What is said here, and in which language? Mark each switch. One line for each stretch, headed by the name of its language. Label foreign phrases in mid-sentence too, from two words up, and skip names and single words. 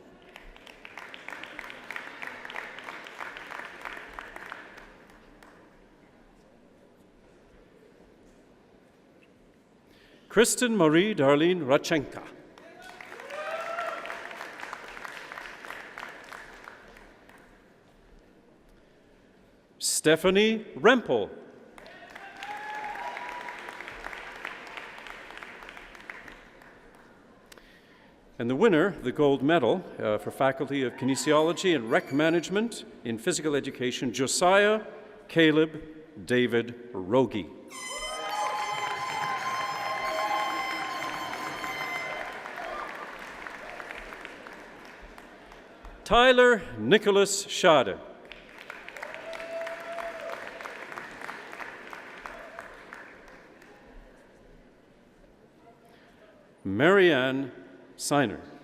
English: Kristen Marie Darlene Rachenka. Stephanie Rempel. And the winner, the gold medal for Faculty of Kinesiology and Rec Management in Physical Education, Josiah Caleb David Rogie. Tyler Nicholas Schade. Marianne Seiner.